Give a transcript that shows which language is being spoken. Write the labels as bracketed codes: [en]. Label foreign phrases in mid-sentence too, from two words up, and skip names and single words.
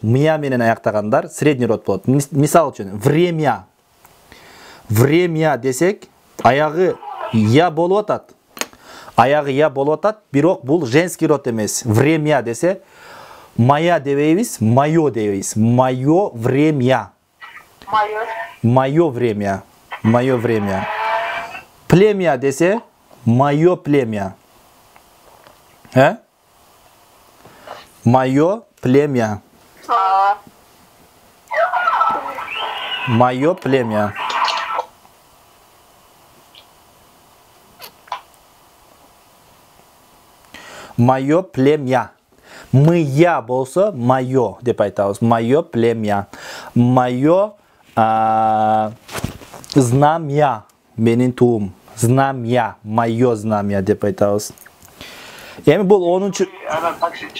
[ky] Мыя менен аяктагандар [ru] средний род [ky] болот. Мисал үчүн, время. Время десек, аягы я болуп атат. Аягы я болуп атат, бирок бул [ru] женский род [ky] эмес. Время десе, моя дебейбиз, моё дебейбиз. [ru] Моё время. Моё время. Моё время. Племя десе, моё племя. Моё племя. Моё племя. Моё племя. [ky] Мыя болсо моё деп айтабыз. [ru] Моё племя. Моё знамя. [ky] Менин туум. [ru] Знамя. Моё знамя [ky] деп айтабыз. Эми бул 10-чу таксичи.